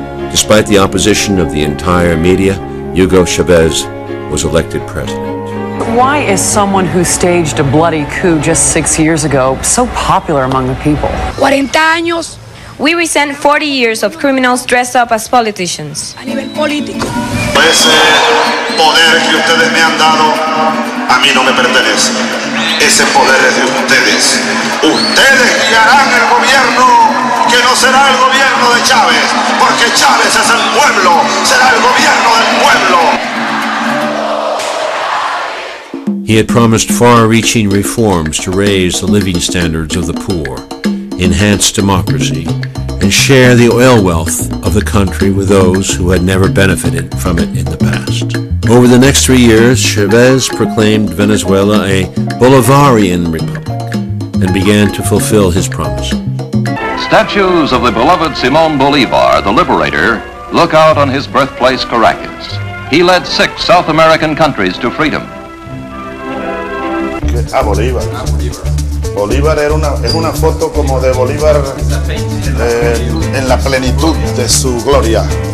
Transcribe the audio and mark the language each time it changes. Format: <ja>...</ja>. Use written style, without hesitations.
<en>Despite the opposition of the entire media, Hugo Chávez was elected president. Why is someone who staged a bloody coup just 6 years ago so popular among the people?</en> <es>40 años.</es> <en>We resent 40 years of criminals dressed up as politicians.</en> <es>A nivel político. Ese poder que ustedes me han dado, a mí no me pertenece. Ese poder es de ustedes. Ustedes guiarán el gobierno, que no será el gobierno de Chávez, porque Chávez es el pueblo, será el gobierno del pueblo.</es> <en>He had promised far-reaching reforms to raise the living standards of the poor, enhance democracy, and share the oil wealth of the country with those who had never benefited from it in the past. Over the next 3 years, Chávez proclaimed Venezuela a Bolivarian republic and began to fulfill his promise. Statues of the beloved Simón Bolívar, the liberator, look out on his birthplace, Caracas. He led 6 South American countries to freedom.</en> <es>Bolívar. Bolívar es una foto como de Bolívar en la plenitud de su gloria.</es>